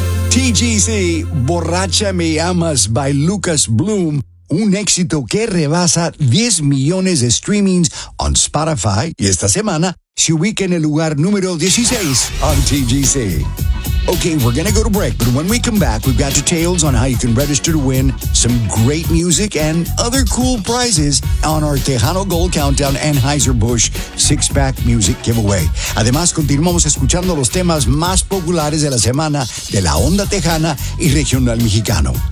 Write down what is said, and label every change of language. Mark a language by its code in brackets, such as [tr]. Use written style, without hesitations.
[es] TGC, Borracha Me Amas [en] by [es] Lucas Bloom, un éxito que rebasa 10 millones de streamings [en] on Spotify [es] y esta semana se ubica en el lugar número 16 [en] on TGC. Okay, we're gonna go to break, but when we come back, we've got details on how you can register to win some great music and other cool prizes on our Tejano Gold Countdown Anheuser-Busch six-pack music giveaway. [es] Además, continuamos escuchando los temas más populares de la semana de la Onda Tejana y Regional Mexicano.